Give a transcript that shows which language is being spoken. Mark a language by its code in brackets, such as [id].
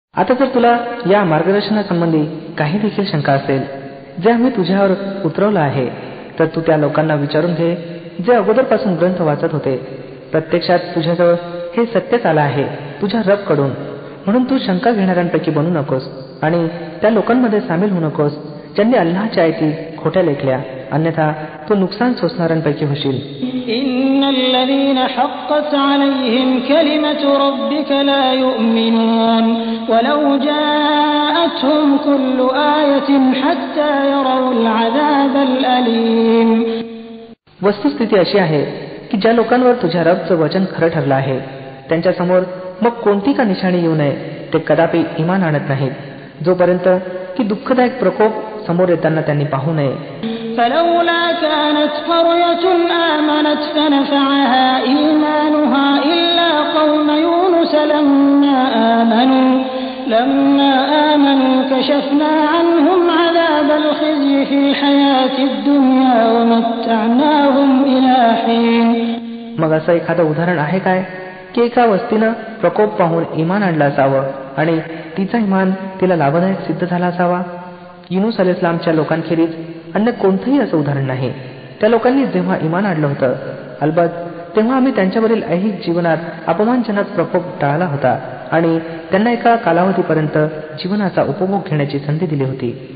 [mr] आता जर तुला या मार्गदर्शनासंबंधी काही देखील शंका असेल जे आम्ही तुझ्यावर उतरवलं आहे, तर तू त्या लोकांना विचारून घे जे अगोदरपासून ग्रंथ वाचत होते. प्रत्यक्षात तुझ्याजवळ हे सत्यच आलं आहे तुझ्या रब कडून, म्हणून तू शंका घेणाऱ्यांपैकी बनू नकोस आणि त्या लोकांमध्ये सामील होऊ नकोस ज्यांनी अल्लाहच्या आयती खोट्या लेखल्या, अन्यथा तू नुकसान सोसणाऱ्यांपैकी होशील. [ar] إن الذين حقت عليهم كلمة ربك لا يؤمنون ولو جاءتهم كل آية حتى يروا العذاب الأليم. [mr] वस्तुस्थिती अशी आहे की ज्या लोकांवर तुझ्या रबचं वचन खरं ठरलं आहे त्यांच्यासमोर मग कोणती का निशाणी येऊ नये ते कदापि इमान आणत नाहीत, जोपर्यंत की दुःखदायक प्रकोप समोर येताना त्यांनी पाहू नये. [ar] فلولا كانت قرية آمنت فنفعها إيمانها إلا قوم يونس طالوت لما آمنوا كشفنا عنهم عذاب الخزي في الحياة الدنيا ومتعناهم إلى حين. [mr] मग असं एखादं उदाहरण आहे काय की एका वस्तीनं प्रकोप पाहून इमान आणलं असावं आणि तिचा इमान तिला लाभदायक सिद्ध झाला असावा. युनूस अलैहिस्सलामच्या लोकांखेरीज अन्य कोणतंही असं उदाहरण नाही. त्या लोकांनी जेव्हा इमान आणलं होतं, अलबत तेव्हा आम्ही त्यांच्यावरील ऐहिक जीवनात अपमानजनक प्रकोप टाळला होता आणि त्यांना एका कालावधीपर्यंत जीवनाचा उपभोग घेण्याची संधी दिली होती.